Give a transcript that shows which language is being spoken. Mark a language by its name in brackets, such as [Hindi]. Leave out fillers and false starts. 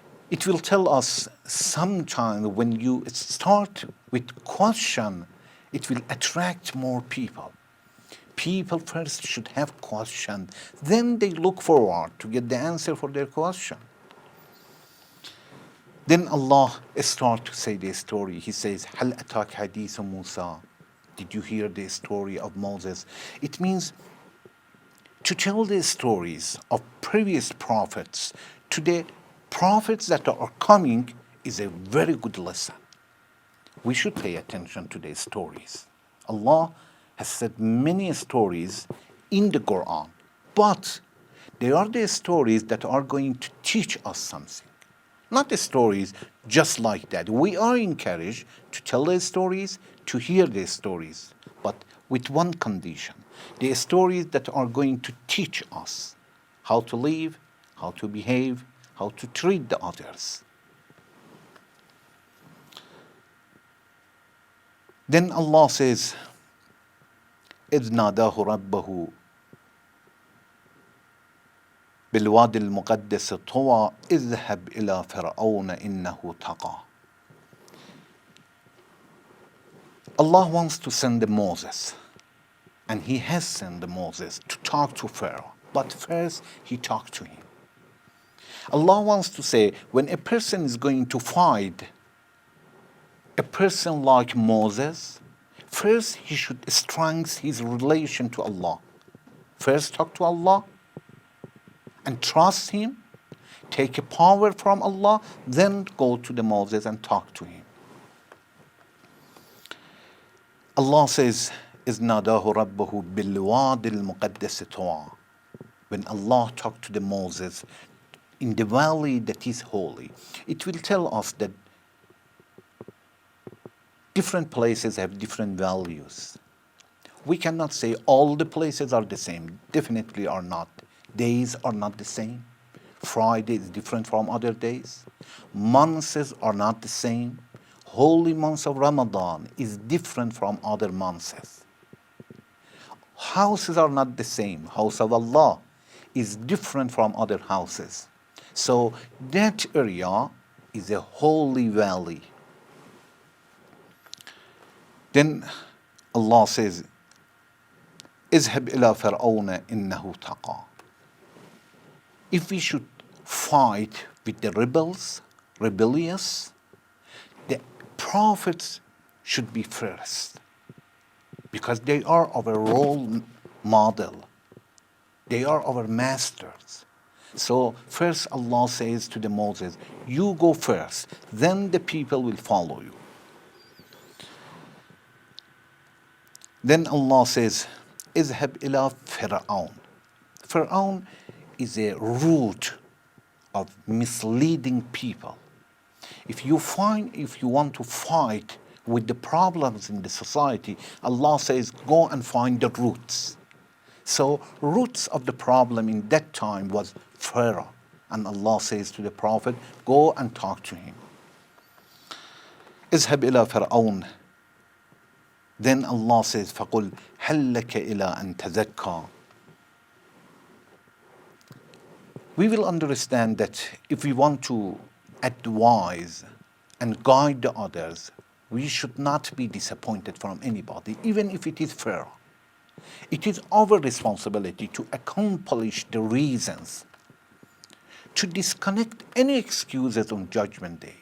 [English] It will tell us sometime when you start with question, it will attract more people. People first should have question, then they look forward to get the answer for their question. Then Allah starts to say the story. He says, [Arabic] هَلْ أَتَاكَ حَدِيثُ مُوسَى. [English] Did you hear the story of Moses? It means to tell the stories of previous prophets to the prophets that are coming is a very good lesson. We should pay attention to the stories. Allah has said many stories in the Quran, but they are the stories that are going to teach us something. Not the stories just like that. We are encouraged to tell the stories, to hear the stories, but with one condition. The stories that are going to teach us how to live, how to behave, how to treat the others. Then Allah says, [Arabic] إذ ناداه ربه بالوادي المقدس طوى اذهب إلى فرعون إنه طغى. [English] Allah wants to send Moses, and he has sent Moses to talk to Pharaoh, but first he talked to him. Allah wants to say, when a person is going to fight a person like Moses, first he should strengthen his relation to Allah. First talk to Allah and trust him, take a power from Allah, then go to the Moses and talk to him. Allah says, [Arabic] إِذْ نَادَاهُ رَبَّهُ بِالْوَادِ الْمُقَدَّسِ طُوًى. [English] When Allah talked to the Moses in the valley that is holy, it will tell us that different places have different values. We cannot say all the places are the same. Definitely are not. Days are not the same. Friday is different from other days. Months are not the same. Holy month of Ramadan is different from other months. Houses are not the same. House of Allah is different from other houses. So that area is a holy valley. Then Allah says, [Arabic] اذهب إلى فرعون إنه طغى. [English] If we should fight with the rebellious, the prophets should be first, because they are our role model. They are our masters. So first Allah says to the Moses, you go first, then the people will follow you. Then Allah says, [Arabic] اذهب إلى فرعون. [English] Fir'aun is a root of misleading people. If you want to fight with the problems in the society, Allah says, go and find the roots. So roots of the problem in that time was Pharaoh. And Allah says to the Prophet, go and talk to him. [Arabic] اذهب إلى فرعون. [English] Then Allah says, [Arabic] فَقُلْ هَلْ لَكَ إِلَىٰ أَن تَزَكَّىٰ. [English] We will understand that if we want to advise and guide the others, we should not be disappointed from anybody, even if it is Pharaoh. It is our responsibility to accomplish the reasons, to disconnect any excuses on Judgment Day.